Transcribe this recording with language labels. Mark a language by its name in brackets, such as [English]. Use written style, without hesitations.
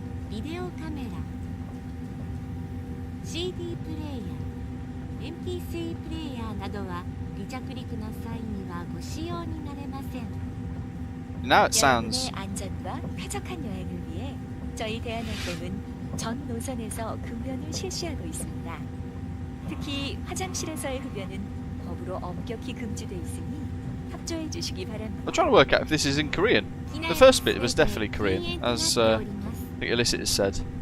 [Korean] 비디오 카메라, CD 플레이어, MP3 플레이어 [Japanese] などは離着陸の際にはご使用になれません. [English] Now it sounds. [Korean] 여러분의 안전과 쾌적한 여행을 위해 저희 대한항공은 전 노선에서 급변을 실시하고 있습니다. 특히 화장실에서의 흡연은 법으로 엄격히 금지돼 있으니 협조해 주시기 바랍니다. [English] I'm trying to work out if this is in Korean. The first bit was definitely Korean, as I think Illicit has said.